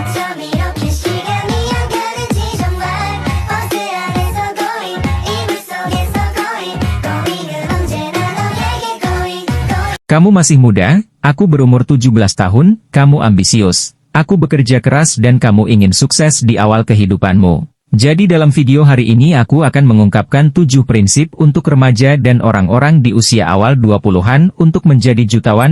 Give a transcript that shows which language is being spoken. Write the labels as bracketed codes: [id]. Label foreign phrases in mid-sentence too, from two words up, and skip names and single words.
[ko] 밤 이렇게 시간이 안 가는지 정말 버스 안에서 going 이불 속에서 going 은 언제나 너에게 going. [id] Kamu masih muda, aku berumur 17 tahun, kamu ambisius. Aku bekerja keras dan kamu ingin sukses di awal kehidupanmu. Jadi dalam video hari ini aku akan mengungkapkan 7 prinsip untuk remaja dan orang-orang di usia awal 20-an untuk menjadi jutawan.